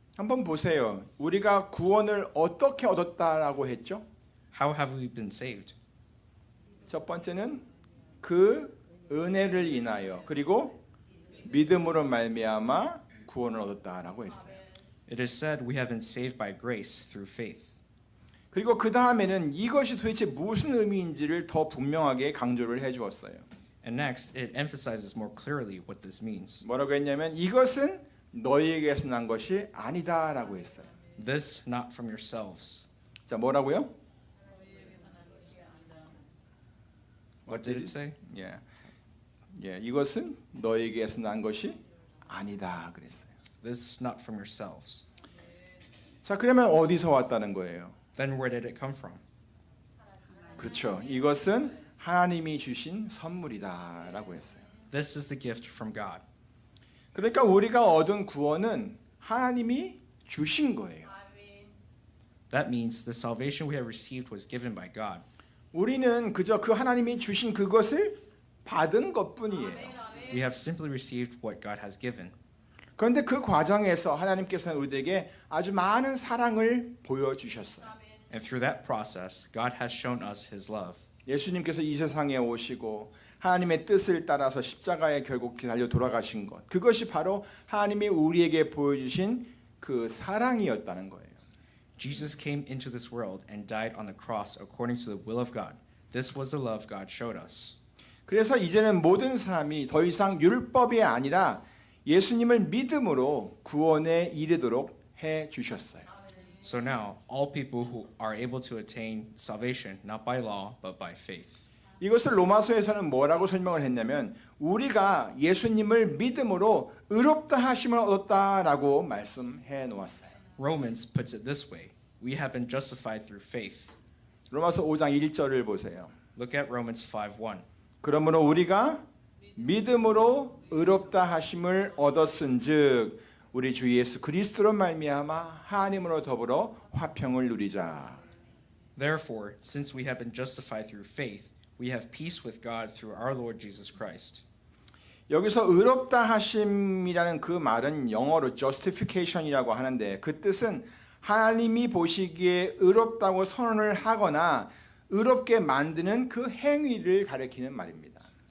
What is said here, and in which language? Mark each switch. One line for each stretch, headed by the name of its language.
Korean: 한번 보세요. 우리가 구원을 어떻게 얻었다라고 했죠?
English: How have we been saved?
Korean: 첫 번째는 그 은혜를 인하여 그리고 믿음으로 말미암아 구원을 얻었다라고 했어요.
English: It is said we have been saved by grace through faith.
Korean: 그리고 그 다음에는 이것이 도대체 무슨 의미인지를 더 분명하게 강조를 해주었어요.
English: And next, it emphasizes more clearly what this means.
Korean: 뭐라고 했냐면 이것은 너희에게서 난 것이 아니다라고 했어요.
English: This not from yourselves.
Korean: 자, 뭐라고요?
English: What did it say?
Korean: 이것은 너희에게서 난 것이 아니다 그랬어요.
English: This not from yourselves.
Korean: 자, 그러면 어디서 왔다는 거예요?
English: Then where did it come from?
Korean: 그렇죠. 이것은 하나님이 주신 선물이다라고 했어요.
English: This is the gift from God.
Korean: 그러니까 우리가 얻은 구원은 하나님이 주신 거예요.
English: That means the salvation we have received was given by God.
Korean: 우리는 그저 그 하나님이 주신 그것을 받은 것뿐이에요.
English: We have simply received what God has given.
Korean: 그런데 그 과정에서 하나님께서는 우리에게 아주 많은 사랑을 보여주셨어요.
English: And through that process, God has shown us His love.
Korean: 예수님께서 이 세상에 오시고 하나님의 뜻을 따라서 십자가에 결국 달려 돌아가신 것, 그것이 바로 하나님이 우리에게 보여주신 그 사랑이었다는 거예요.
English: Jesus came into this world and died on the cross according to the will of God. This was the love God showed us.
Korean: 그래서 이제는 모든 사람이 더 이상 율법이 아니라 예수님을 믿음으로 구원에 이르도록 해 주셨어요.
English: So now, all people who are able to attain salvation not by law but by faith.
Korean: 이것을 로마서에서는 뭐라고 설명을 했냐면 우리가 예수님을 믿음으로 의롭다 하심을 얻었다라고 말씀해 놓았어요.
English: Romans puts it this way. We have been justified through faith.
Korean: 로마서 5장 1절을 보세요.
English: Look at Romans 5:1.
Korean: 그러므로 우리가 믿음으로 의롭다 하심을 얻었은즉 우리 주 예수 그리스도로 말미암아 하나님으로 더불어 화평을 누리자.
English: Therefore, since we have been justified through faith, we have peace with God through our Lord Jesus Christ.
Korean: 여기서 의롭다 하심이라는 그 말은 영어로 justification이라고 하는데 그 뜻은 하나님이 보시기에 의롭다고 선언을 하거나 의롭게 만드는 그 행위를 가리키는 말입니다.